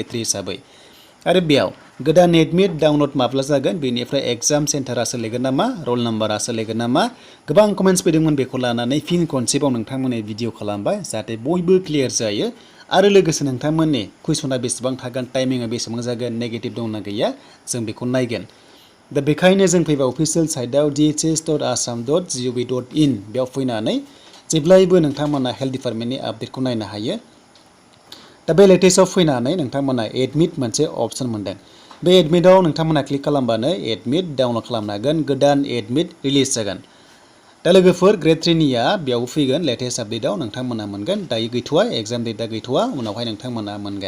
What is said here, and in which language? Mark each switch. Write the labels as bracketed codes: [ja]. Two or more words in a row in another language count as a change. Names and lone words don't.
[brx] 3 हिसाबै आरो बेयाव गोदान [en] admit download [brx] माब्ला जागोन बेनिफ्राय [en] exam centre [brx] सोलायगोन नामा [en] roll number [brx] सोलायगोन नामा गोबां कमेन्ट्स फैदोंमोन बेखौ लानानै फिन खनसेबाव नोंथांमोननि भिडिअ खालामबाय जाहाथे बयबो क्लियार जायो आरो लोगोसे नोंथांमोननि कुइसना बेसेबां थागोन टाइमिंआ बेसेबां जागोन नेगेटिभ दंना गैया जों बेखौ नायगोन दा बेखायनो जों फैबा [en] official site [brx] dhs.assam.gov.in बेयाव फैनानै जेब्लायबो नोंथांमोना [en] health department [brx] आपडेटखौ नायनो हायो दा बे लेटेस्टआव फैनानै नोंथांमोना एडमिट मोनसे अपसन मोनदों बे एडमिटआव नोंथांमोना क्लिक खालामबानो [en] admit download [brx] खालामनो हागोन [en] new admit release [brx] जागोन दा लोगोफोर ग्रेड 3 निया बेयाव फैगोन [en] latest update [brx] नोंथांमोना मोनगोन दायो गैथ'वा [en] exam date [brx] गैथ'वा उनावहाय नोंथांमोना मोनगोन